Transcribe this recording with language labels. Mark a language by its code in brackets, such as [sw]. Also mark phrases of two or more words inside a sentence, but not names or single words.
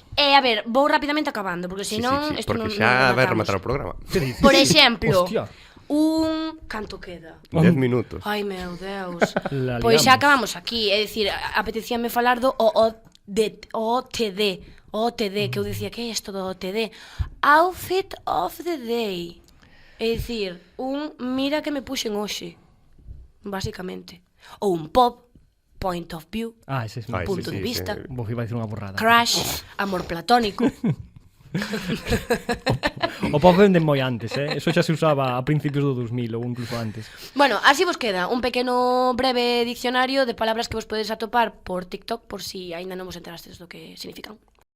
[gl] A ver, vou rapidamente acabando, porque senón isto porque non xa vai rematamos. rematar o programa. Por exemplo, Hostia. canto queda? 10 minutos. Ai, meu Deus. La Pois xa liamos. acabamos aquí, é dicir, apetecíame falar do OOTD, que eu dicía, que é isto do OOTD? [en] Outfit of the Day. [gl] É dicir, mira que me puxen hoxe, basicamente. Ou un pop, [en] point of view, [gl] ese é punto de vista, Vos iba a dicir unha borrada. crush, amor platónico. O pop vende moi antes, eso xa se usaba a principios do 2000 ou incluso antes. Bueno, así vos queda un pequeno breve diccionario de palabras que vos podedes atopar por TikTok por si aínda non vos enterastes do que significan.